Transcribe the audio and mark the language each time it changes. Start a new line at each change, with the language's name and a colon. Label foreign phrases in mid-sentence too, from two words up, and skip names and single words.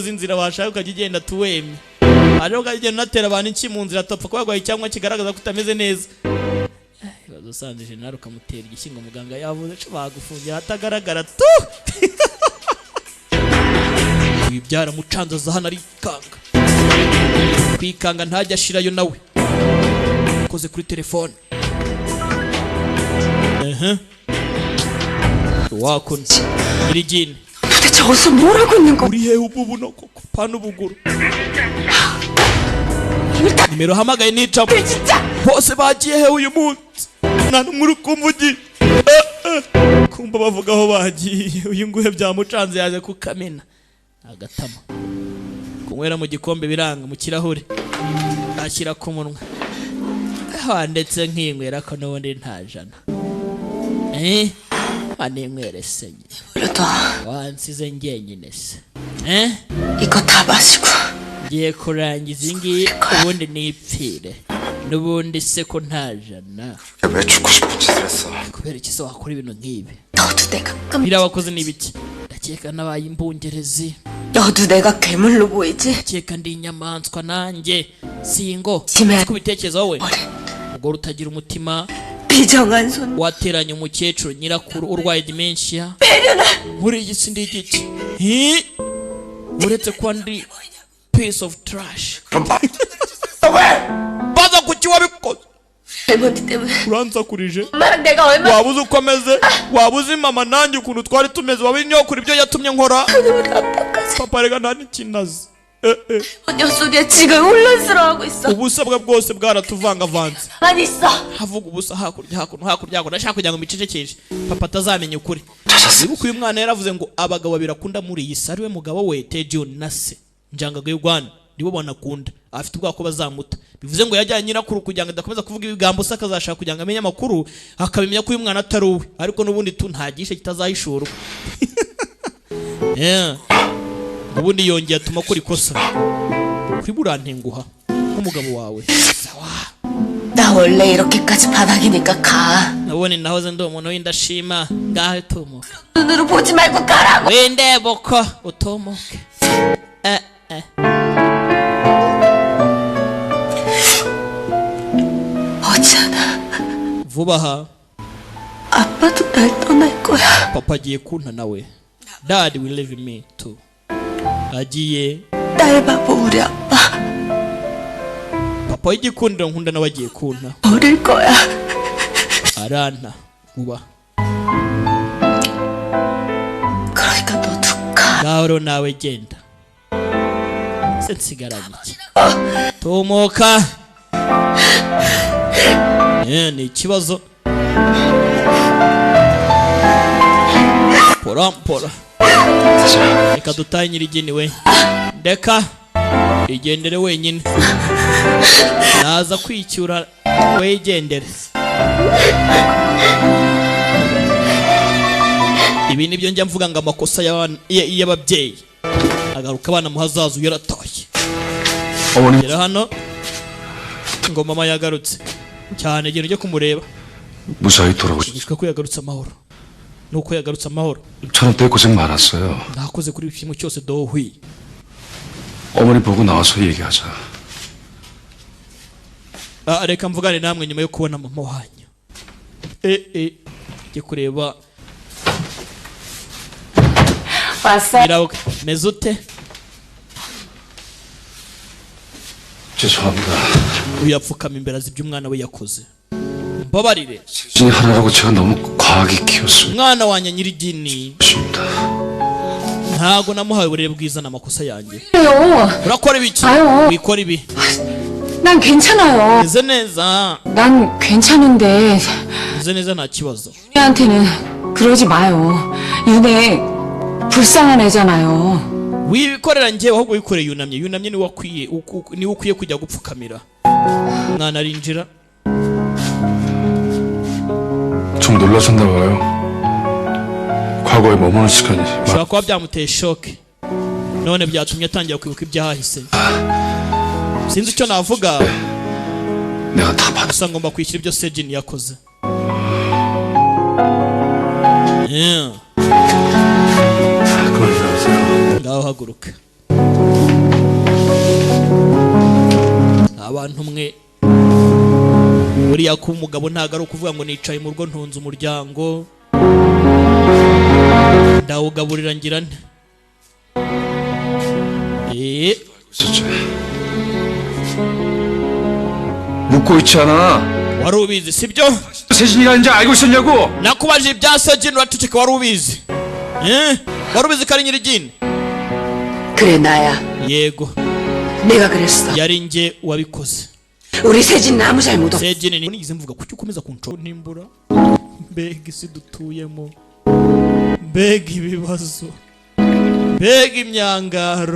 Kinyarwanda: z'inzira washaka ukajya ugenda tuwemye hariho ukagenda unatera abantu iki mu nzira atapfa kuba yarwaye cyangwa kigaragaza ko utameze neza ibaze usanze jenali ukamutera igishyingo muganga yavuze ko bagufungira atagaragara tu ibi byaramucanzaza hano arikanga kwikanga ntajya ashirayo nawe akoze kuri telefone wakuna iri jini
Korean: 도대체 어디서 뭘 하고 있는 거?
Kinyarwanda: uri hehe ubu koko pana ubuguru nimero hamagaye nicamo
Korean: 진짜
Kinyarwanda: bose bagiye hehe uyu munsi nta n'umwe uri kumvugira kumva bavuga aho bagiye uyu nguhe byamucanze yaje kukamena agatama kunywera mu gikombe biranga mu kirahure ashyira ku munwa ndetse nkinywera ko n'ubundi nta jana aninywere se
Korean: 그래도
Kinyarwanda: wansize njyenyine se
Korean: 이거 다 마시고
Kinyarwanda: ngiye kurangiza ingi ubundi nipfire n'ubundi se ko nta jana
Korean: 왜 죽고 싶은 짓을 했어?
Kinyarwanda: kubera iki se wakora ibintu nk'ibi
Korean: 너도 내가
Kinyarwanda: biriya wakoze ni ibiki ndakeka nabaye imbungerezi
Korean: 너도 내가 괴물로 보이지?
Kinyarwanda: ndakeka ndi inyamaswa nanjye singo
Korean: 심해
Kinyarwanda: ku bitekerezo wowe
Korean: 머리
Kinyarwanda: ubwo utagira umutima
Korean: 비정한 손
Kinyarwanda: wateranye umukecuru nyirakuru urwaye dementia
Korean: 배려나
Kinyarwanda: muri iyi si ndi igiki uretse kuba ndi
English: piece of trash
Kinyarwanda: baza kuki wabikoze
Korean: 할머니 때문에
Kinyarwanda: uransakurije
Korean: 엄마랑 내가 얼마나
Kinyarwanda: waba uzi uko ameze waba uzi mama nanjye ukuntu twari tumeze waba inyokura ibyo yatumye nkora
Korean: 우리 아빠까지
Kinyarwanda: papa rega nta n'ikintu azi
Korean: 녀석이 지금 혼란스러워하고 있어.
Kinyarwanda: ubusabwa bwose bwaratuvangavanze
Korean: 가만히 있어.
Kinyarwanda: havuga ubusa hakurya hakurya ndashaka kugira ngo micecekeshe papa atazamenya ukuri. Nibuka uyu mwana yaravuze ngo abagabo babiri akunda muri iyi si ariwe mugabo we Tejon na se Njyangaga y'Uganda nibo banakunda afite ubwako ko bazamuta. Bivuze ngo yajyanye nyirakuru kugira ngo adakomeza kuvuga ibigambo se akazashaka kugira ngo amenye amakuru akabimenya ko uyu mwana atari uwe ariko n'ubundi tu ntagishe kitazahishurwa. ubundi yongeye atuma kuri kosa kuri burantenguha nk'umugabo wawe. Sawa
Korean: 나 원래 이렇게까지 바닥이니까 가.
Kinyarwanda: nabone nahoze ndi umuntu w'indashima ngahe tomoka
Korean: 눈으로 보지 말고 가라고.
Kinyarwanda: wende boko utomoke.
Korean: 어지않아.
Kinyarwanda: vuba aha
Korean: 아빠도 날 떠날 거야.
Kinyarwanda: papa agiye kunta nawe.
English: Dad will leave me too.
Kinyarwanda: agiye
Korean: 날 바보 우리 아빠
Kinyarwanda: papa w'igikundiro nkunda nawe agiye kunta
Korean: 버릴 거야.
Kinyarwanda: aranta vuba.
Korean: 그러니까 너도 가.
Kinyarwanda: ngaho nawe genda se nsigaranye iki tomoka. ni ikibazo pora reka dutahe nyirigini we ndeka igendere wenyine naza kwicyura wegendere. ibi nibyo njya mvuga ngo amakosa y'ababyeyi agaruka abana mu hazaza yaratoye. Gera hano ngo mama yagarutse cyane igihe ujye kumureba
Korean: 무사히 돌아오시.
Kinyarwanda: gushika ko yagarutse amahoro nuko yagarutse amahoro.
Korean: 저는 때 고생 많았어요.
Kinyarwanda: nakoze kuri kimwe cyose dohwi.
Korean: 어머니 보고 나와서 얘기하자.
Kinyarwanda: reka mvugane namwe nyuma yo kubona mama wanyu. Jye kureba
Korean: 왔어.
Kinyarwanda: meze ute?
Korean: 죄송합니다.
Kinyarwanda: uyapfukama imbere azi ibyo umwana we yakoze. mbabarire
Korean: 세진이 하나라고 제가 너무 과하게 키웠습니다.
Kinyarwanda: umwana wanjye nyirigini ntago namuhaye uburere bwiza n'amakosa yanjye. urakora ibiki? wikora ibi.
Korean: 난 괜찮아요.
Kinyarwanda: meze neza.
Korean: 난 괜찮은데
Kinyarwanda: meze neza nta kibazo.
Korean: 윤혜한테는 그러지 마요. 윤혜 불쌍한 애잖아요.
Kinyarwanda: wikorera njye ahubwo wikoreye yunamye niwe ukwiye kujya gupfukamira. umwana arinjira.
Korean: 좀 놀라셨나 봐요. 과거에 머무는 시간이
Kinyarwanda: ushobora kuba byamuteye shoke none byatumye atangira kwibuka ibyahise. sinzi icyo navuga
Korean: 내가 다 받았어.
Kinyarwanda: gusa ngomba kwishyura ibyo Sejin yakoze.
Korean: 그만 일어나세요.
Kinyarwanda: ngaho haguruka. abantu mwe buriya kuba umugabo ntabwo ari ukuvuga ngo nicaye mu rugo ntunze umuryango ndawugaburira ngira nte.
Korean: 있었지. 묻고 있지 않아.
Kinyarwanda: wari ubizi sibyo?
Korean: 세진이라는지 알고 있었냐고.
Kinyarwanda: nakubajije ibya Sejin uraceceka. wari ubizi? wari ubizi ko ari nyirigini?
Korean: 그래 나야.
Kinyarwanda: yego
Korean: 내가 그랬어.
Kinyarwanda: yari njye wabikoze.
Korean: 우리 세진 아무 잘못 없어.
Kinyarwanda: Sejin ni nigize mvuga kuki ukomeza kunshora nimbura. mbega isi dutuyemo, mbega ibibazo, mbega imyangaro.